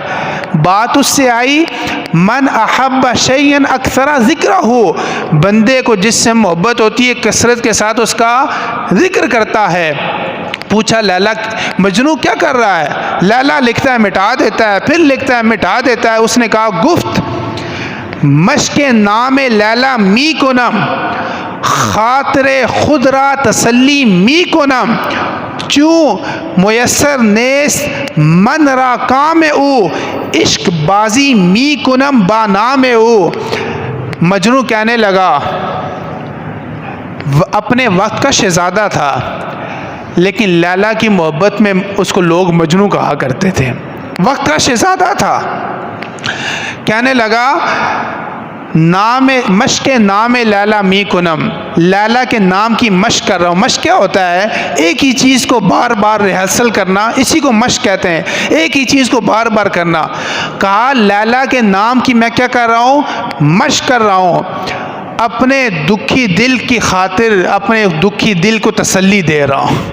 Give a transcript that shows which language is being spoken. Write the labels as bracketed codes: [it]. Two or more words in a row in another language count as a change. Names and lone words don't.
[ur] بات اس سے آئی [ar] من احب شیئا اکثر ذکرہ، [ur] بندے کو جس سے محبت ہوتی ہے کثرت کے ساتھ اس کا ذکر کرتا ہے۔ پوچھا لیلا مجنو کیا کر رہا ہے؟ لیلا لکھتا ہے مٹا دیتا ہے، پھر لکھتا ہے مٹا دیتا ہے۔ اس نے کہا [fa] گفت مشق نام لیلا می کنم، خاطر خود را تسلی می کنم، چوں میسر نیست من را کام او، عشق بازی می کنم با نام او۔ [ur] مجنو کہنے لگا، اپنے وقت کا شہزادہ تھا لیکن لیلا کی محبت میں اس کو لوگ مجنو کہا کرتے تھے، وقت کا شہزادہ تھا۔ کہنے لگا [fa] نام مشق نام لیلا می کنم، [ur] لیلا کے نام کی مشق کر رہا ہوں۔ مشق کیا ہوتا ہے؟ ایک ہی چیز کو بار بار ریہرسل کرنا، اسی کو مشق کہتے ہیں، ایک ہی چیز کو بار بار کرنا۔ کہا لیلا کے نام کی میں کیا کر رہا ہوں؟ مشق کر رہا ہوں، اپنے دکھی دل کی خاطر اپنے دکھی دل کو تسلی دے رہا ہوں۔